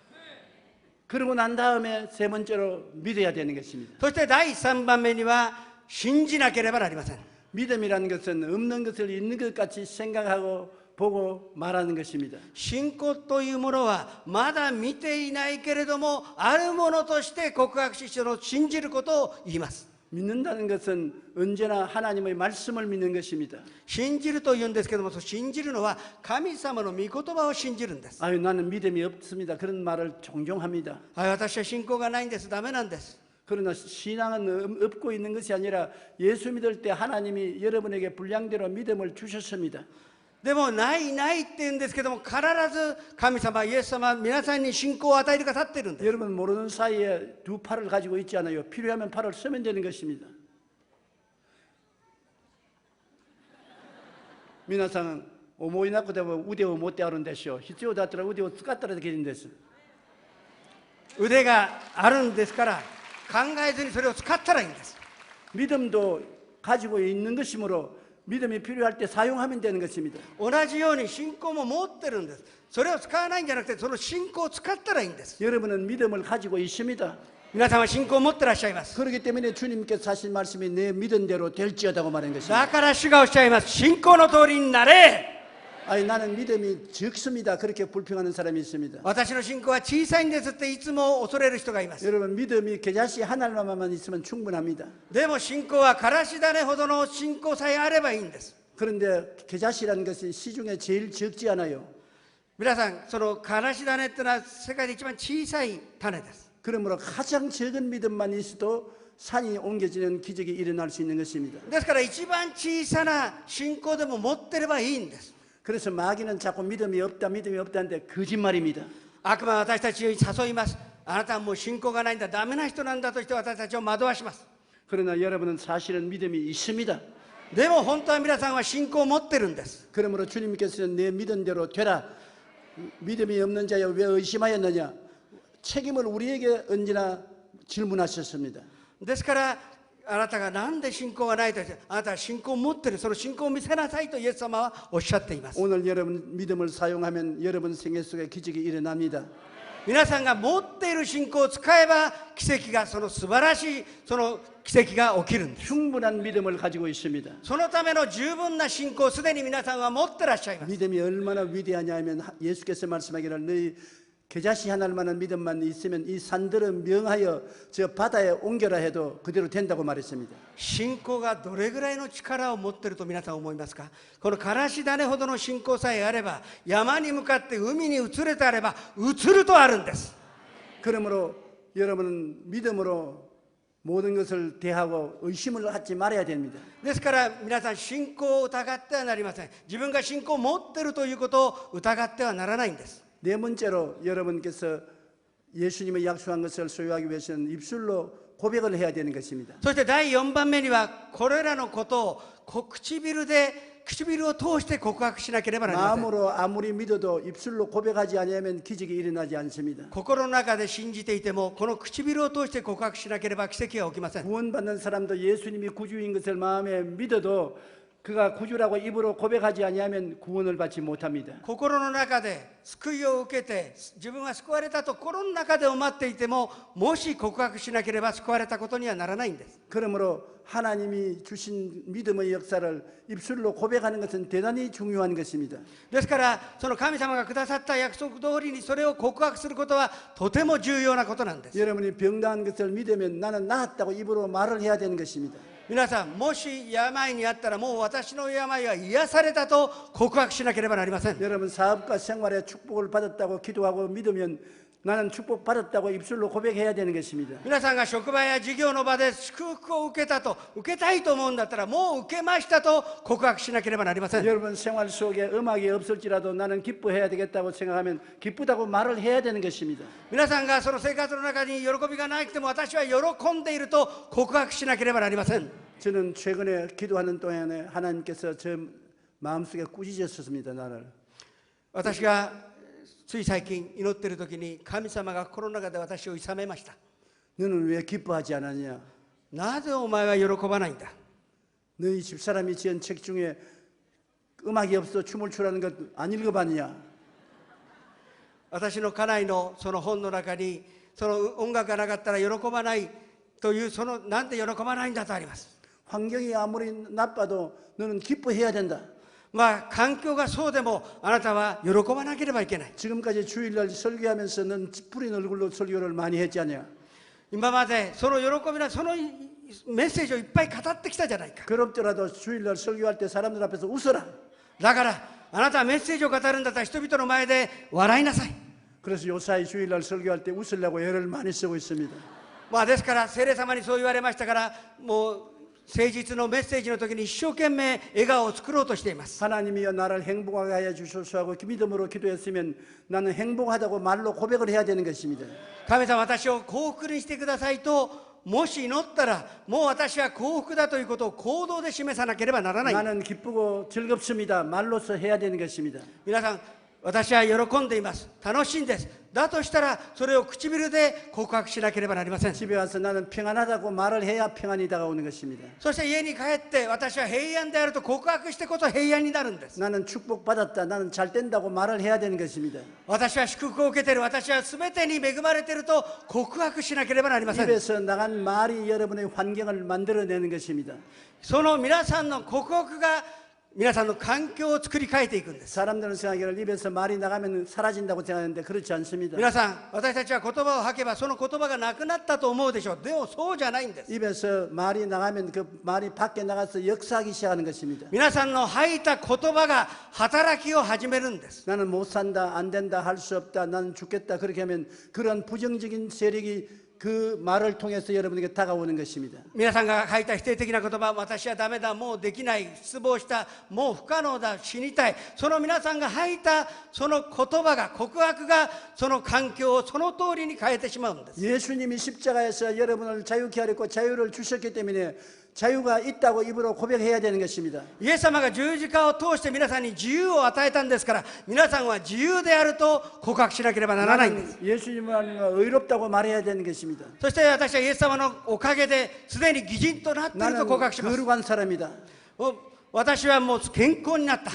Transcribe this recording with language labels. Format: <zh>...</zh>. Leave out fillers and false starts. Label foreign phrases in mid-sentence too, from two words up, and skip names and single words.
<ko>그러고 난 다음에 세 번째로 믿어야 되는 것입니다.</ko> <ja>そして第3番目には信じなければなりません。</ja> <ko>믿음이라는 것은 없는 것을 있는 것 같이 생각하고 보고 말하는 것입니다.</ko> <ja>信仰というものはまだ見ていないけれどもあるものとして告白しその信じることを言います。</ja> <ko>믿는다는 것은 언제나 하나님의 말씀을 믿는 것입니다.</ko> <ja>信じるというんですけども、信じるのは神様の御言葉を信じるんです。</ja> <ko>아유 나는 믿음이 없습니다. 그런 말을 종종 합니다.</ko> <ja>はい、私は信仰がないんです。ダメなんです。</ja> <ko>그러나 신앙은 없고 있는 것이 아니라 예수 믿을 때 하나님이 여러분에게 분량대로 믿음을 주셨습니다.</ko> <ja>でもないないって言うんですけども、必ず神様イエス様は皆さんに信仰を与えてくださっているんです。</ja> <ko>여러분 모르는 사이에 두 팔을 가지고 있지 않아요. 필요하면 팔을 쓰면 되는 것입니다.</ko> <ja>皆さん思いなくても腕を持ってあるんでしょう。必要だったら腕を使ったらできるんです。腕があるんですから考えずにそれを使ったらいいんです。</ja> <ko>믿음도 가지고 있는 것이므로 믿음이 필요할 때 사용하면 되는 것입니다.</ko> <ja>同じように信仰も持ってるんです。それを使わないんじゃなくてその信仰を使ったらいいんです。</ja> <ko>여러분은 믿음을 가지고 있습니다.</ko> <ja>皆さんは信仰を持ってらっしゃいます。</ja> <ko>그렇기 때문에 주님께서 하신 말씀이 내 믿은 대로 될지어다고 말한 것입니다.</ko> <ja>だから主がおっしゃいます。信仰の通りになれ。</ja> <ko>아니 나는 믿음이 적습니다. 그렇게 불평하는 사람이 있습니다.</ko> <ja>私の信仰は小さいんですっていつも恐れる人がいます。</ja> <ko>여러분 믿음이 겨자씨 하나만 있으면 충분합니다.</ko> <ja>でも信仰はからし種ほどの信仰さえあればいいんです。</ja> <ko>그런데 겨자씨라는 것이 시중에 제일 적지 않아요.</ko> <ja>皆さんそのからし種っていうのは世界で一番小さい種です。</ja> <ko>그러므로 가장 적은 믿음만 있어도 산이 옮겨지는 기적이 일어날 수 있는 것입니다.</ko> <ja>ですから一番小さな信仰でも持ってればいいんです。</ja> <ko>그래서 마귀는 자꾸 믿음이 없다는데 거짓말입니다.</ko> <ja>悪魔は私たちを誘います。あなたはもう信仰がないんだ、ダメな人なんだとして私たちを惑わします。</ja> <ko>그러나 여러분은 사실은 믿음이 있습니다.</ko> <ja>でも本当は皆さんは信仰を持ってるんです。</ja> <ko>그러므로 주님께서는 내 믿은 대로 되라. 믿음이 없는 자여 왜 의심하였느냐. 책임을 우리에게 언제나 질문하셨습니다.</ko> <ja>ですからあなたがなんで信仰がないと言ってあなたは信仰を持ってる、その信仰を見せなさいとイエス様はおっしゃっています。</ja> <ko>오늘 여러분 믿음을 사용하면 여러분 생애 속에 기적이 일어납니다.</ko> <ja>皆さんが持っている信仰を使えば奇跡がその素晴らしいその奇跡が起きるんです。</ja> <ko>충분한 믿음을 가지고 있습니다.</ko> <ja>そのための十分な信仰をすでに皆さんは持ってらっしゃいます。</ja> <ko>믿음이 얼마나 위대하냐 하면 예수께서 말씀하기를 너희 겨자씨 하나만한 믿음만 있으면 이 산들은 명하여 저 바다에 옮겨라 해도 그대로 된다고 말했습니다.</ko> <ja>信仰がどれぐらいの力を持っていると皆さん思いますか？このからし種ほどの信仰さえあれば、山に向かって海に移れてあれば移るとあるんです。</ja> <ko>그러므로 여러분은 믿음으로 모든 것을 대하고 의심을 하지 말아야 됩니다.</ko> <ja>ですから皆さん、信仰を疑ってはなりません。自分が信仰を持っているということを疑ってはならないんです。</ja> <ko>네 번째로 여러분께서 예수님의 약속한 것을 소유하기 위해서는 입술로 고백을 해야 되는 것입니다.</ko> <ja>そして第4番目には、これらのことを唇を通して告白しなければなりません。</ja> <ko>마음으로 아무리 믿어도 입술로 고백하지 않으면 기적이 일어나지 않습니다.</ko> <ja>心の中で信じていても、この唇を通して告白しなければ奇跡は起きません。</ja> <ko>구원받는 사람도 예수님이 구주인 것을 마음에 믿어도 그가 구주라고 입으로 고백하지 아니하면 구원을 받지 못합니다.</ko> <ja>心の中で救いを受けて、自分は救われたと心の中で思っていても、もし告白しなければ救われたことにはならないんです。</ja> <ko>그러므로 하나님이 주신 믿음의 역사를 입술로 고백하는 것은 대단히 중요한 것입니다.</ko> <ja>ですから、その神様がくださった約束通りにそれを告白することはとても重要なことなんです。</ja> <ko>여러분이 병나은 것을 믿으면 나는 나았다고 입으로 말을 해야 되는 것입니다.</ko> <ja>皆さん、もし病にあったら、もう私の病は癒されたと告白しなければなりません。</ja> <ko>여러분 사업과 생활에 축복을 받았다고 기도하고 믿으면 나는 축복받았다고 입술로 고백해야 되는 것입니다.</ko> <ja>皆さんが職場や事業の場で祝福を受けたと、受けたいと思うんだったら、もう受けましたと告白しなければなりません。</ja> <ko>여러분 생활 속에 음악이 없을지라도 나는 기뻐해야 되겠다고 생각하면 기쁘다고 말을 해야 되는 것입니다.</ko> <ja>皆さんがその生活の中に喜びがなくても、私は喜んでいると告白しなければなりません。</ja> <ko>저는 최근에 기도하는 동안에 하나님께서 제 마음속에 꾸짖으셨습니다. 나를.</ko> <ja>私がつい最近祈っている時に、神様が心の中で私を諌めました。</ja> <ko>너는 왜 기뻐하지 않았냐?</ko> <ja>なぜお前は喜ばないんだ。</ja> <ko>너희 집사람이 지은 책 중에 음악이 없어 춤을 추라는 것 안 읽어봤냐?</ko> <ja>私の家内のその本の中に、その音楽がなかったら喜ばないという、そのなんで喜ばないんだとあります。</ja> <ko>환경이 아무리 나빠도 너는 기뻐해야 된다.</ko> <ja>まあ環境がそうでも、あなたは喜ばなければいけない。</ja> <ko>지금까지 주일날 설교하면서 넌 찌푸린 얼굴로 설교를 많이 했지 않냐?</ko> <ja>今までその喜びな、そのメッセージをいっぱい語ってきたじゃないか。</ja> <ko>그렇더라도 주일날 설교할 때 사람들 앞에서 웃어라.</ko> <ja>だからあなたはメッセージを語るんだったら、人々の前で笑いなさい。</ja> <ko>그래서 요사이 주일날 설교할 때 웃으려고 애를 많이 쓰고 있습니다.</ko> <ja>まあですから、聖霊様にそう言われましたから、もう誠実のメッセージの時に一生懸命笑顔を作ろうとしています。</ja> <ko>하나님이여 나를 행복하게 하여 주소서 하고 믿음으로 기도했으면 나는 행복하다고 말로 고백을 해야 되는 것입니다.</ko> <ja>神様、私を幸福にしてくださいともし祈ったら、もう私は幸福だということを行動で示さなければならない。</ja> <ko>나는 기쁘고 즐겁습니다. 말로서 해야 되는 것입니다.</ko> <ja>皆さん、私は喜んでいます。楽しいんです。だとしたら、それを唇で告白しなければなりません。</ja> <ko>집에 와서 나는 평안하다고 말을 해야 평안이 다가오는 것입니다.</ko> <ja>そして家に帰って、私は平安であると告白してこそ平安になるんです。</ja> <ko>나는 축복받았다. 나는 잘 된다고 말을 해야 되는 것입니다.</ko> <ja>私は祝福を受けている、私は全てに恵まれていると告白しなければなりません。</ja> <ko>입에서 나간 말이 여러분의 환경을 만들어내는 것입니다.</ko> <ja>その皆さんの告白が皆さんの環境を作り変えていくんです。</ja> <ko>사람들은 생각하기를 입에서 말이 나가면 사라진다고 생각하는데 그렇지 않습니다.</ko> <ja>皆さん、私たちは言葉を吐けばその言葉がなくなったと思うでしょう。でもそうじゃないんです。</ja> <ko>입에서 말이 나가면 그 말이 밖에 나가서 역사하기 시작하는 것입니다.</ko> <ja>皆さんの吐いた言葉が働きを始めるんです。</ja> <ko>나는 못 산다, 안 된다, 할 수 없다, 나는 죽겠다 그렇게 하면 그런 부정적인 세력이 그 말을 통해서 여러분에게 다가오는 것입니다.</ko> <ja>皆さんが吐いた否定的な言葉、私はダメだ、もうできない、失望した、もう不可能だ、死にたい、その皆さんが吐いたその言葉が、告白がその環境をその通りに変えてしまうんです。</ja> <ko>예수님이 십자가에서 여러분을 자유케 하려고 자유를 주셨기 때문에 자유가 있다고 입으로 고백해야 되는 것입니다.</ko> <ja>イエス様が十字架を通して皆さんに自由を与えたんですから、皆さんは自由であると告白しなければならないんです。</ja> <ko>예수님은 의롭다고 말해야 되는 것입니다.</ko> <ja>そして私はイエス様のおかげですでに義人となっていると</ja> <ko>나는</ko> <ja>告白します。</ja> <ko>거룩한 사람이다.</ko> <ja>私はもう健康になった。</ja>